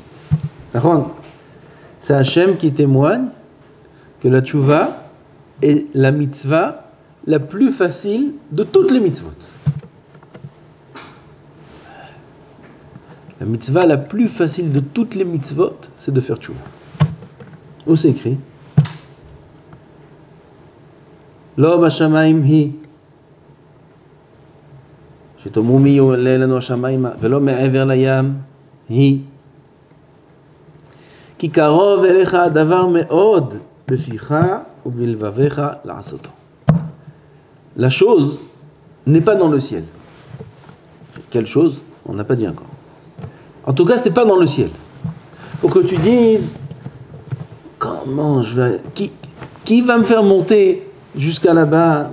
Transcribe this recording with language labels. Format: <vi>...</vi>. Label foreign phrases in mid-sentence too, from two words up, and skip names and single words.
<fr>C'est Hachem qui témoigne que la tchouva est la mitzvah la plus facile de toutes les mitzvot. La mitzvah la plus facile de toutes les mitzvot, c'est de faire tchouva. Où c'est écrit?</fr> <he>לא בשמים היא. שתאמרו מי יעלה לנו השמיימה, ולא מעבר לים היא. כי קרוב אליך הדבר מאוד בפיך ובלבביך לעשותו.</he> <fr>La chose n'est pas dans le ciel. Quelle chose? On n'a pas dit encore. En tout cas, c'est pas dans le ciel. Pour que tu dises, comment je vais... Qui va me faire monter jusqu'à là-bas?</fr>